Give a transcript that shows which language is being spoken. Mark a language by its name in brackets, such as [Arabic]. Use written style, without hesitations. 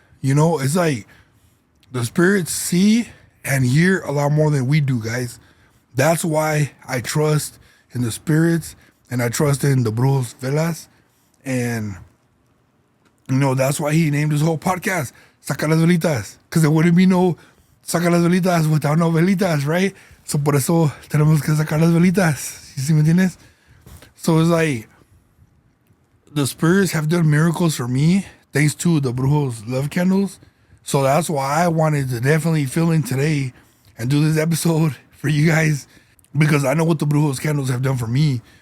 [English] It's like the spirits see and hear a lot more than we do, guys. That's why I trust in the spirits and I trust in the Brujos Velas. And, that's why he named his whole podcast, Saca las Velitas. Because there wouldn't be no Saca las Velitas without no velitas, right? [Spanish] So por eso tenemos que sacar las velitas. ¿Sí me entiendes? [English] So it's like, the spirits have done miracles for me thanks to the Brujos love candles. So that's why I wanted to definitely fill in today and do this episode for you guys because I know what the Brujos candles have done for me.